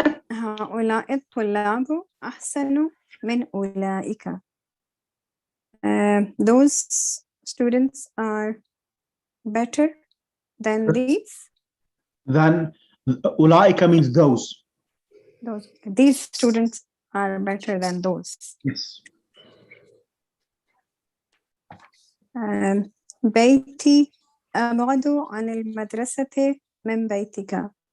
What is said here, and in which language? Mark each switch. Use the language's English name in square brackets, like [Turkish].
[Arabic] هؤلاء الطلاب أحسن من أولئك. [English] Those students are better than these. Then ulaika means those. These students are better than those. Yes. [Arabic] بيتي أبعد عن المدرسة من بيتك.